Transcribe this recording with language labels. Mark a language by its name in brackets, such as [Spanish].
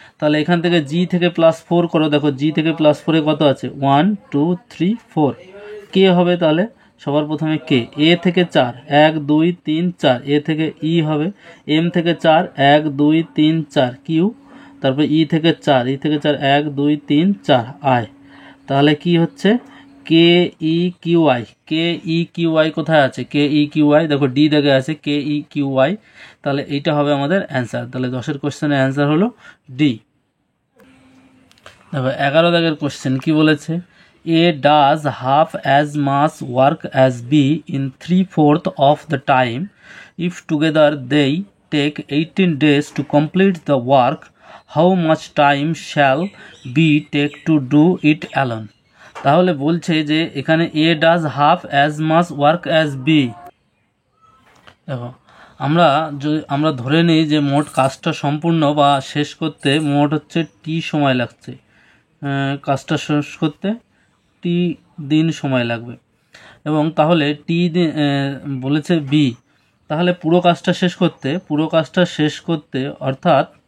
[Bangla] তাহলে এখান থেকে জি থেকে +4 করো, দেখো জি থেকে +4-এ কত আছে 1 2 3 4, কে হবে তাহলে সবার প্রথমে কে, এ থেকে 4 1 2 3 4, এ থেকে ই হবে, এম থেকে 4 1 2 3 4 কিউ, তারপর ই থেকে 4 1 2 3 4 আই, তাহলে কি হচ্ছে KEQI কোথায় আছে, KEQI দেখো ডি দাগে আছে KEQI, তাহলে এইটা হবে আমাদের অ্যান্সার। তাহলে 10-এর কোশ্চেনের অ্যান্সার হলো ডি। দেখো 11 দাগের কোশ্চেন কি বলেছে, [English] A does half as much work as B in 3/4 of the time. If together they take 18 days to complete the work, how much time shall B take to do it alone? [Bangla] তাহলে বলছে যে এখানে [English] A does half as much work as B। [Bangla] দেখো আমরা ধরে নিই যে মোট কাজটা সম্পূর্ণ বা শেষ করতে মোট হচ্ছে টি সময় লাগছে, কাজটা শেষ করতে টি দিন সময় লাগবে, এবং তাহলে টি দিন বলেছে বি, তাহলে পুরো কাজটা শেষ করতে অর্থাৎ